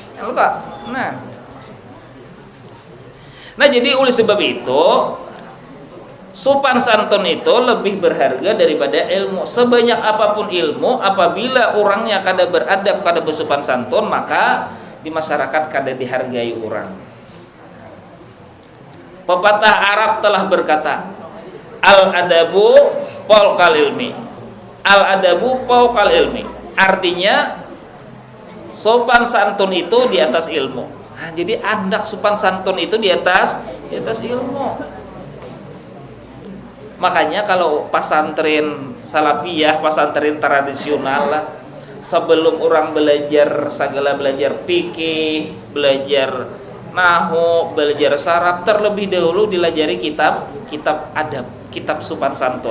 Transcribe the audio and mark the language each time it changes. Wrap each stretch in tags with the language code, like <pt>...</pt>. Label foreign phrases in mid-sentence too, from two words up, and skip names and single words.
<bjn>Nah jadi oleh sebab itu sopan santun itu lebih berharga daripada ilmu. Sebanyak apapun ilmu, apabila orangnya kada beradab, kada bersopan santun, maka di masyarakat kada dihargai orang. Pepatah Arab telah berkata,</bjn> <ar>الأدب فوق العلم. الأدب فوق العلم.</ar> <bjn>Artinya sopan santun itu di atas ilmu. Nah, jadi andak sopan santun itu di atas ilmu. Makanya kalau pesantren salafiyah, pesantren tradisional lah, sebelum orang belajar fikih, belajar nahu, belajar saraf, terlebih dahulu dilajari kitab adab, kitab sopan santun.</bjn>